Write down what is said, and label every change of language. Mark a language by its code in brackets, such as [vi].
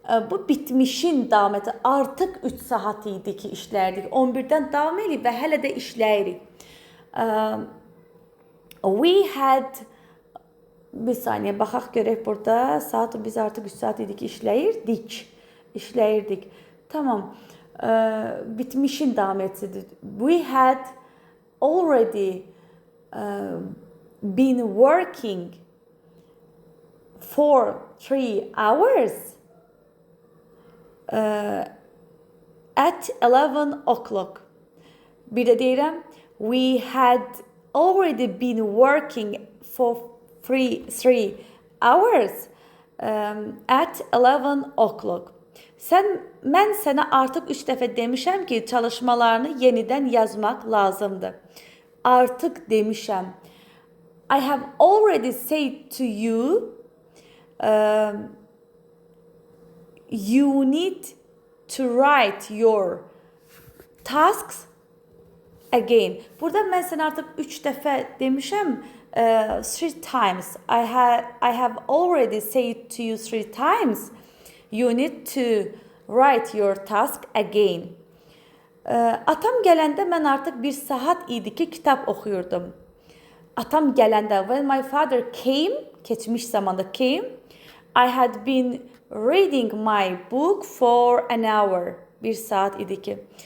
[az] Bu bitmişin davam edir. Artıq 3 saat idi ki işləyirdik. 11-dən davam edirik və hələ də işləyirik. [en] We had, [az] bir saniyə baxaq görək burada. Saat biz artıq 3 saat idi ki işləyirdik. Tamam. Bitmişin davam edir. [en] We had already been working for 3 hours. At 11 o'clock. [az] Bir də deyirəm, [en] we had already been working for 3 hours at 11 o'clock. [az] Mən sənə artıq 3 dəfə demişəm ki, çalışmalarını yenidən yazmaq lazımdır. Artıq demişəm. [en] I have already said to you you need to write your tasks again. [az] Burada mən sənə artıq 3 dəfə demişəm, [en] 3 times. I have already said to you 3 times. You need to write your task again. [az] Atam gələndə mən artıq 1 saat idi ki kitab oxuyurdum. Atam gələndə, [en] when my father came, [az] keçmiş zamanda [en] came, I had been reading my book for an hour. [az] 1 saat idi ki.